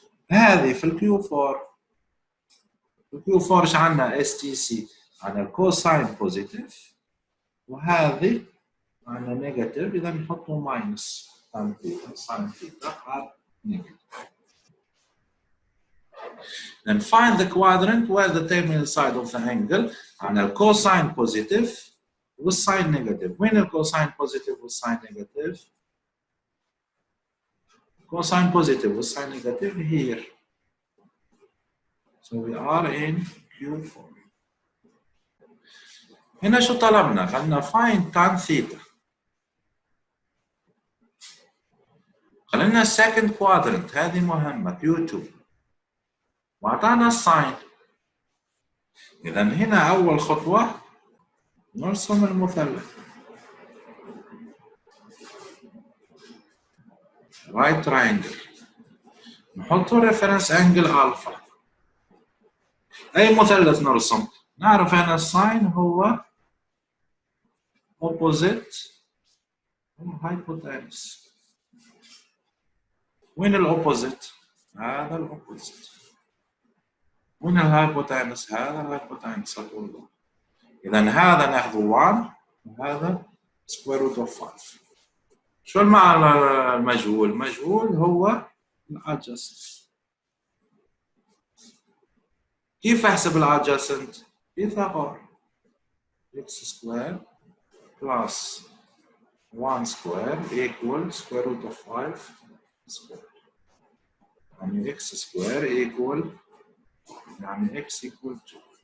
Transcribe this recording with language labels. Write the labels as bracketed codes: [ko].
[ar] هذه في الكيو 4. في الكيو 4 ايش عندنا؟ اس تي سي عندنا الكوساين بوزيتيف وهذه عندنا نيجاتيف اذا نحطوا ماينس تان ثيتا ساين ثيتا ار نيجاتيف. [en] Then find the quadrant where the terminal side of the angle [ar] عندنا الكوساين بوزيتيف والساين نيجاتيف. وين الكوساين بوزيتيف والساين نيجاتيف؟ [en] cosine positive with sine negative here. So we are in Q4. [ar] هنا شو طلبنا؟ قالنا find tan theta. قالنا second quadrant هذه مهمة Q2. وأعطانا الساين. إذا هنا أول خطوة نرسم المثلث. [en] right triangle. [ar] نحط [en] reference angle alpha. [ar] أي مثلث نرسم؟ نعرف أن الساين هو opposite hypotenuse. وين الأوبوزيت؟ هذا الأوبوزيت. وين الهايبوتنس؟ هذا الهايبوتنس أقول. إذا هذا ناخذ 1 وهذا سكوير روت اوف 5. شو المعنى المجهول؟ المجهول هو الادجسنت. كيف احسب الادجسنت؟ بيثاغور. x سكوير بلس 1 سكوير equal سكوير روت اوف 5 سكوير. يعني x سكوير equal يعني x equal 2.